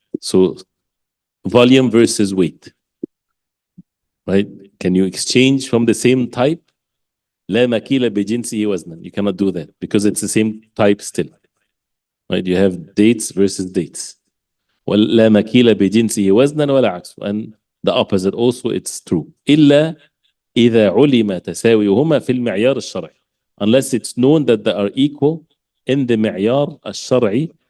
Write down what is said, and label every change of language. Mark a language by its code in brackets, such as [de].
[en] So volume versus weight, right? Can you exchange from the same type? [ar] لا مكيل بجنسه وزنا. [en] You cannot do that because it's the same type still, right? You have dates versus dates. [ar] ولا مكيل بجنسه وزنا ولا عكسه. [en] And the opposite also, it's true. [ar] إلا إذا علم تساويهما في المعيار الشرعي. [en] Unless it's known that they are equal in the [ar] معيار الشرعي.